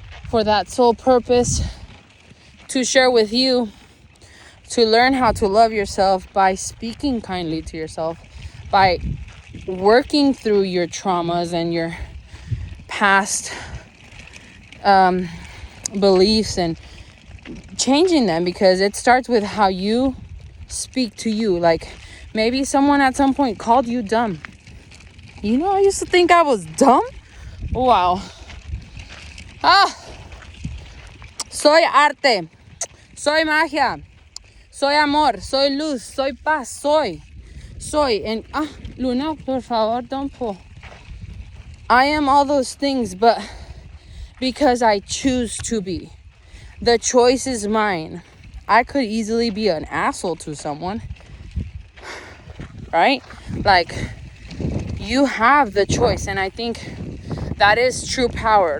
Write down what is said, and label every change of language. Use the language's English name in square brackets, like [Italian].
[English] for that sole purpose, to share with you, to learn how to love yourself by speaking kindly to yourself, by working through your traumas and your past beliefs and changing them, because it starts with how you speak to you. Like, maybe someone at some point called you dumb. You know, I used to think I was dumb. Wow. [Spanish] Soy arte, soy magia, soy amor, soy luz, soy paz, soy, and Luna, por favor, [English] don't pull. I am all those things, but because I choose to be. The choice is mine. I could easily be an asshole to someone, right? Like, you have the choice, and I think that is true power.